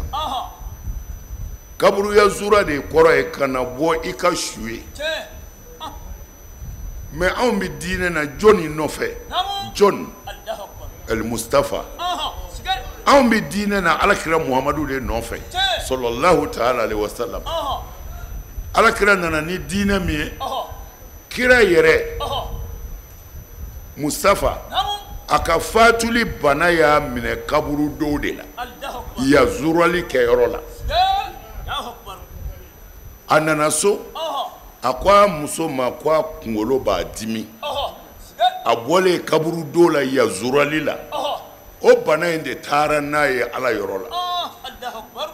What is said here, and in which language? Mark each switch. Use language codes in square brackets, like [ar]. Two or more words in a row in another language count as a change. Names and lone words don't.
[bm] Kaburuya zura de kɔrɔ ye ka na bɔ i ka su ye. Mais anw bɛ diinɛ na jɔnni nɔfɛ? Jɔn El Mustafa. Anw bɛ diinɛ na Alakira Muhamadu de nɔfɛ [ar] sallallahu ta'ala alaihi wa sallam. [bm] Alakira nana ni diinɛ min ye kira yɛrɛ Mustafa a ka fatuli bana y'a minɛ kaburu dɔw de la yazurali kɛyɔrɔ la. A nana so a ko a muso ma ko a kunkolo b'a dimi a bɔlen kaburu dɔw la yazurali la o bana in de taara n'a ye Ala yɔrɔ la.